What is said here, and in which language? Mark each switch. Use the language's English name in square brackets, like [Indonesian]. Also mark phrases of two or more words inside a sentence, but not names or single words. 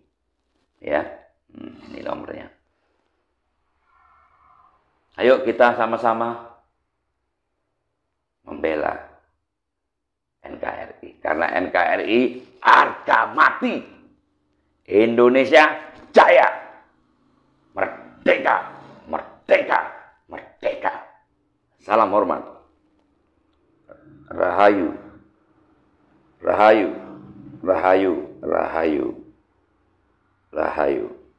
[Indonesian] Ya, ini nomornya. Ayo kita sama-sama membela NKRI. Karena NKRI harga mati. Indonesia jaya. Merdeka, merdeka, merdeka. Salam hormat. Rahayu, rahayu, rahayu, rahayu, rahayu.